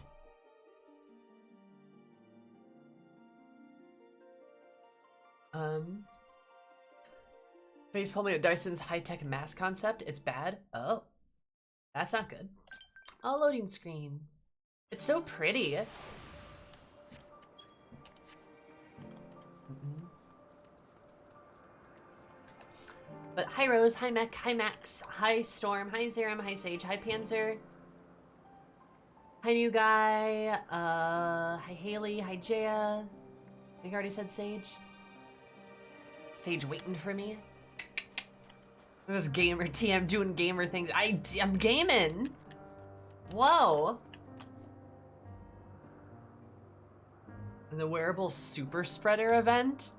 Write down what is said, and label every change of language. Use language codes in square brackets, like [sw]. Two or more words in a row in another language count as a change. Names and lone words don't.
[en] Facepalm at Dyson's high-tech mask concept. It's bad. Oh, that's not good. Oh, loading screen. It's so pretty. But hi Rose, hi Mech, hi Max, hi Storm, hi Zerum, hi Sage, hi Panzer. Hi new guy, hi Haley, hi Jaya. I think I already said Sage. Sage waiting for me. This gamer TM doing gamer things. I'm gaming. Whoa. And the wearable super spreader event?